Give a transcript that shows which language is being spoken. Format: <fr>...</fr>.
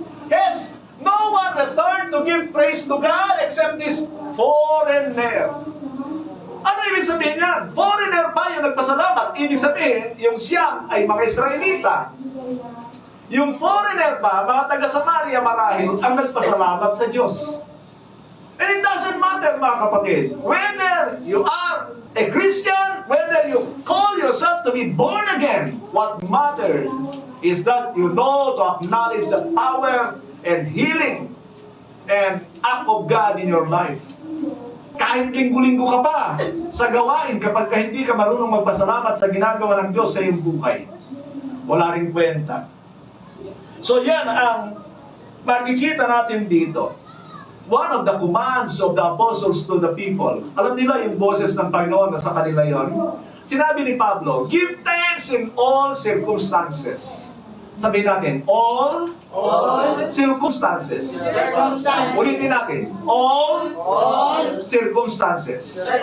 <en>Yes, no one returned to give praise to God except this foreigner.</en> <tl>Ano ibig sabihin yan? Foreigner pa yung nagpasalamat. Ibig sabihin, yung siyam ay mga Israelita. Yung foreigner pa, mga taga-Samaria marahil, ang nagpasalamat sa Diyos.</tl> <en>And it doesn't matter,</en> <tl>mga kapatid,</tl> <en>whether you are a Christian, whether you call yourself to be born again, what matters is that you know to acknowledge the power and healing and act of God in your life.</en> <tl>Kahit linggo-linggo ka pa sa gawain kapag hindi ka marunong magpasalamat sa ginagawa ng Diyos sa iyong buhay, wala ring kwenta. So yan ang makikita natin dito.</tl> <en>One of the commands of the apostles to the people.</en> <tl>Alam nila yung boses ng Panginoon na sa kanila yon. Sinabi ni Pablo,</tl> <en>give thanks in all circumstances.</en> <tl>Sabihin natin,</tl> <en>all circumstances.</en> <tl>Ulitin natin,</tl> <en>all circumstances.</en>